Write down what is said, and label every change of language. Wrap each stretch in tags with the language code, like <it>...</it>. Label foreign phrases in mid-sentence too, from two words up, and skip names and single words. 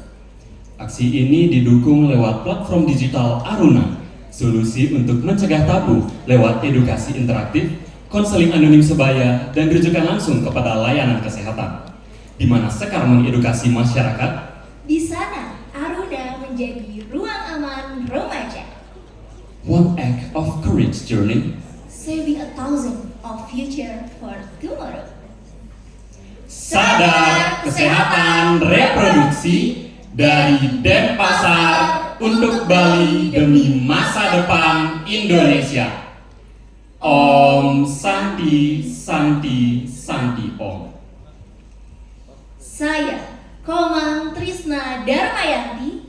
<id>Aksi ini didukung lewat platform digital Aruna, solusi untuk mencegah tabu lewat edukasi interaktif, konseling anonim sebaya, dan rujukan langsung kepada layanan kesehatan, di mana Sekar mengedukasi masyarakat. Di sana, Aruna menjadi ruang aman remaja,</id> <en>One act of courage journey. saving 1,000 of future for tomorrow.</en> <id>Sadar Kesehatan Reproduksi dari Denpasar untuk Bali demi masa depan Indonesia.</id> <sa>Om Santi Santi Santi Om.</sa> <id>Saya, Komang Trisna Darmayanti,</id>